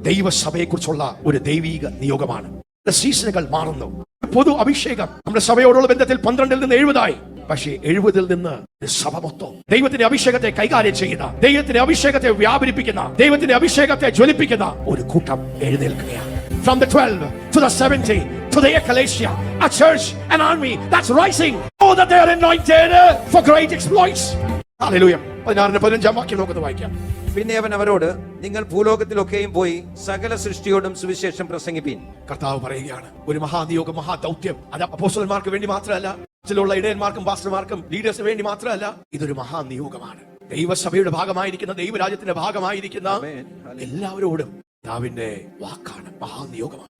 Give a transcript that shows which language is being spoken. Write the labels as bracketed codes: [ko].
[ml] ദൈവസഭയെ കുറിച്ചുള്ള ഒരു ദൈവീക നിയോഗമാണ്. സീസണുകൾ മാറുന്നു. പൊതു അഭിഷേകം നമ്മുടെ സഭയോടുള്ള ബന്ധത്തിൽ 12-ൽ നിന്ന് 70 ആയി. പക്ഷേ 70-ൽ നിന്ന് സഭ മൊത്തം ദൈവത്തിന്റെ അഭിഷേകത്തെ കൈകാര്യം ചെയ്യുന്ന, ദൈവത്തിന്റെ അഭിഷേകത്തെ വ്യാപരിപ്പിക്കുന്ന, ദൈവത്തിന്റെ അഭിഷേകത്തെ ജ്വലിപ്പിക്കുന്ന ഒരു കൂട്ടം എഴുന്നേൽക്കുകയാണ്. [en] From the 12 to the 70 to the ecclesia, a church, an army that's rising. Oh, that they are anointed for great exploits. [ml] Hallelujah. 16-15 വാക്യം നമുക്കൊന്ന് വായിക്കാം. പിന്നെ അവൻ അവരോട്, നിങ്ങൾ ഭൂലോകത്തിലൊക്കെയും പോയി സകല സൃഷ്ടിയോടും സുവിശേഷം പ്രസംഗിപ്പീൻ. കർത്താവ് പറയുകയാണ്, ഒരു മഹാനിയോഗം, മഹാദൗത്യം. അത് അപ്പോസ്തലന്മാർക്ക് വേണ്ടി മാത്രമല്ല, ചിലുള്ള ഇടയന്മാർക്കും പാസ്റ്റർമാർക്കും ലീഡേഴ്സിന് വേണ്ടി മാത്രമല്ല. ഇതൊരു മഹാനിയോഗമാണ്. ദൈവസഭയുടെ ഭാഗമായിരിക്കുന്ന, ദൈവരാജ്യത്തിന്റെ ഭാഗമായിരിക്കുന്ന എല്ലാവരോടും കർത്താവിന്റെ വാക്കാണ്. മഹാനിയോഗമാണ്.